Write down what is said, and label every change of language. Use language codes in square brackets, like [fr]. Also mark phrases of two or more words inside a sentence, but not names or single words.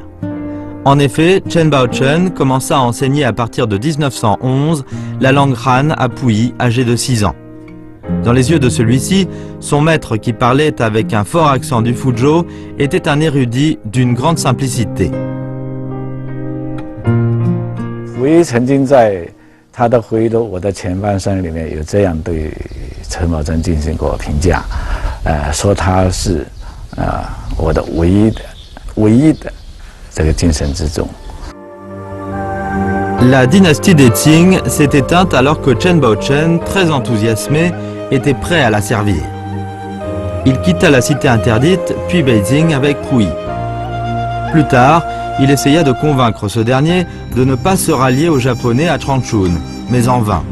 [fr] En effet, Chen Baochen commença à enseigner à partir de 1911 la langue Han à Puyi, âgé de 6 ans. Dans les yeux de celui-ci, son maître qui parlait avec un fort accent du Fuzhou était un érudit d'une grande simplicité. [zh] 我曾经在他的回忆录《我的前半生》里面有这样对陈宝珍进行过评价，说他是我的唯一的这个精神支柱。 [fr] La dynastie des Qing s'est éteinte alors que Chen Baochen, très enthousiasmé, était prêt à la servir. Il quitta la cité interdite, puis Beijing avec Puyi. Plus tard, il essaya de convaincre ce dernier de ne pas se rallier aux Japonais à Changchun, mais en vain.